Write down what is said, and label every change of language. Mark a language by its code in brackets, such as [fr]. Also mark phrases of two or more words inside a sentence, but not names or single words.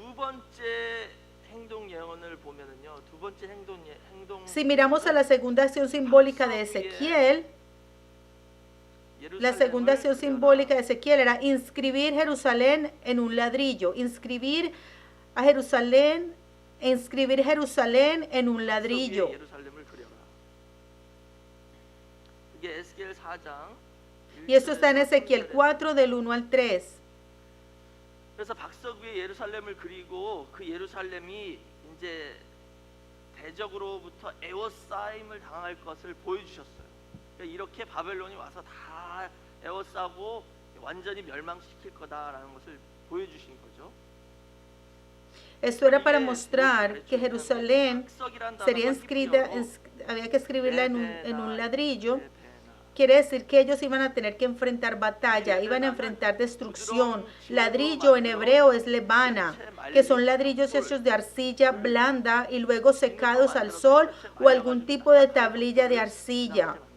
[es] Si miramos a la segunda acción simbólica de Ezequiel, la segunda acción simbólica de Ezequiel era inscribir Jerusalén en un ladrillo, inscribir Jerusalén en un ladrillo. Y esto está en Ezequiel 4 del 1 al 3. [ko] 그래서 박석 위에 예루살렘을 그리고 그 예루살렘이 이제 대적으로부터 에워싸임을 당할 것을 보여주셨어요. 그러니까 이렇게 바벨론이 와서 다 에워싸고 완전히 멸망시킬 거다라는 것을 보여주신 거죠. [es] Esto era para mostrar que Jerusalén sería inscrita, había que escribirla en un ladrillo. Quiere decir que ellos iban a tener que enfrentar batalla, iban a enfrentar destrucción. Ladrillo en hebreo es lebana, que son ladrillos hechos de arcilla blanda y luego secados al sol o algún tipo de tablilla de arcilla.